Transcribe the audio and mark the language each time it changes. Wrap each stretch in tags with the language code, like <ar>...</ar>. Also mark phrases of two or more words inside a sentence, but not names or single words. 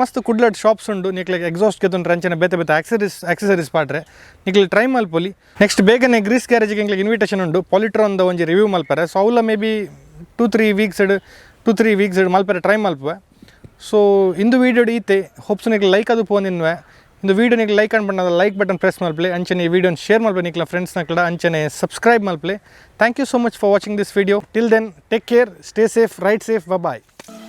<tcy>ಮಸ್ತ್ ಕುಡ್ಲಡ್ ಶಾಪ್ಸ್ ಉಂಡು ನಿಕ್ಲಿಗೆ ಎಕ್ಸಾಸ್ಟ್ ಗೆತ್ತುಂಡ್ರೆ ಅಂಚನೆ ಬೇತೆ ಆಕ್ಸೆಸರೀಸ್ ಪಾಡ್ರೆ ನಿಕ್ಲಿಗೆ ಟ್ರೈ ಮಲ್ಪೊಲಿ ನೆಕ್ಸ್ಟ್ ಬೇಗನೆ ಗ್ರೀಸ್ ಗ್ಯಾರೇಜ್ಗೆ ಇಂಕ್ಲಿಗೆ ಇನ್ವಿಟೇಷನ್ ಉಂಡು ಪಾಲಿಟ್ರಾನ್ದ ಒಂಜಿ ರಿವ್ಯೂ ಮಲ್ಪರೆ ಸೊ ಅವಲ</tcy> <en>may be 2-3 weeks</en> <tcy>ಮಲ್ಪರೆ ಟ್ರೈ ಮಲ್ಪುವೆ ಸೊ ಇಂದು ವೀಡಿಯೋ ಈತೆ ಹೋಪ್ಸು ನಿಕ್ಲಿಗೆ ಲೈಕ್ ಅದು ಪೋನಿನ್ವೆ ಇಂದು ವೀಡಿಯೋ ನಿಕ್ಲಿಗೆ ಲೈಕ್ ಅನ್ಪಣ್ಣ</tcy> <en>like button press</en> <tcy>ಮಲ್ಪಲೆ ಅಂಚನೆ ಈ ವಿಡಿಯೋನ ಶೇರ್ ಮಲ್ಪೆ ನಿಕ್ಲ ಫ್ರೆಂಡ್ಸ್ ನಕ್ಲ ಅಂಚನೆ ಸಬ್ಸ್ಕ್ರೈಬ್ ಮಲ್ಪಲೆ</tcy> <en>thank you so much for watching this video till then take care stay safe ride safe bye</en>